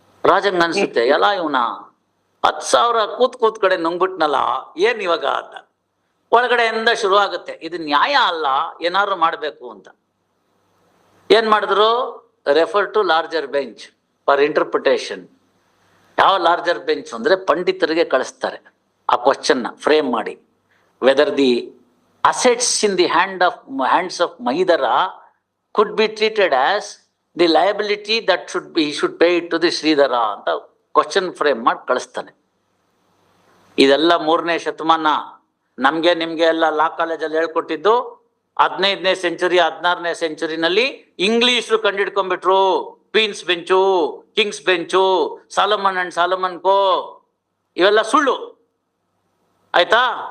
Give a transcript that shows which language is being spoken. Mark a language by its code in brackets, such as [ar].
[kn] ರಾಜಂಗ್ ಅನ್ಸುತ್ತೆ, ಎಲ್ಲ ಇವನ 10,000 ಕೂತ್ ಕಡೆ ನುಂಗ್ಬಿಟ್ನಲ್ಲ, ಏನ್ ಇವಾಗ ಅಂತ. ಒಳಗಡೆಯಿಂದ ಶುರು ಆಗುತ್ತೆ, ಇದು ನ್ಯಾಯ ಅಲ್ಲ, ಏನಾದ್ರು ಮಾಡ್ಬೇಕು ಅಂತ. ಏನ್ ಮಾಡಿದ್ರು, [en] Refer to larger bench for interpretation. [kn] ಯಾವ ಲಾರ್ಜರ್ ಬೆಂಚ್ ಅಂದ್ರೆ ಪಂಡಿತರಿಗೆ ಕಳಿಸ್ತಾರೆ ಆ ಕ್ವಶನ್ ಫ್ರೇಮ್ ಮಾಡಿ. [en] whether the assets in the hands of Mahidara could be treated as the liability that he should pay it to the Sridhara [kn] ಅಂತ question frame ಮಾಡಿ ಕಳಿಸ್ತಾನೆ. ಇದೆಲ್ಲ 3ನೇ ಶತಮಾನ. ನಮ್ಗೆ ನಿಮ್ಗೆ ಎಲ್ಲ ಲಾ ಕಾಲೇಜಲ್ಲಿ ಹೇಳ್ಕೊಟ್ಟಿದ್ದು 15ನೇ century 16ನೇ ಸೆಂಚುರಿನಲ್ಲಿ ಇಂಗ್ಲಿಷರು ಕಂಡಿಡ್ಕೊಂಡ್ಬಿಟ್ರು. Queens bench, Kings bench, Solomon and Solomon ಕೋ, ಇವೆಲ್ಲ ಸುಳ್ಳು ಆಯ್ತಾ.